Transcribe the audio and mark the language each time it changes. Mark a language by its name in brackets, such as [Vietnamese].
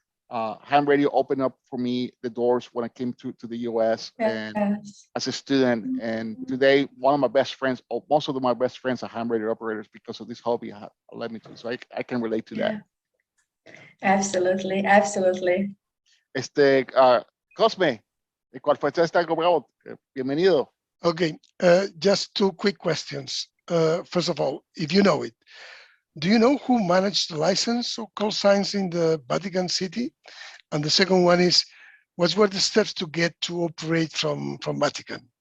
[English] Ham radio opened up for me the doors when I came to the US and as a student. And today, one of my best friends, or most of my best friends, are ham radio operators because of this hobby led me to. So I can relate to that. Absolutely, absolutely. [Spanish] Cosme, ¿cuál fue esta bravo? Bienvenido. [English] Okay, just two quick questions. First of all, if you know it, do you know who managed the license of call signs in the Vatican City? And the second one is, what were the steps to get to operate from Vatican?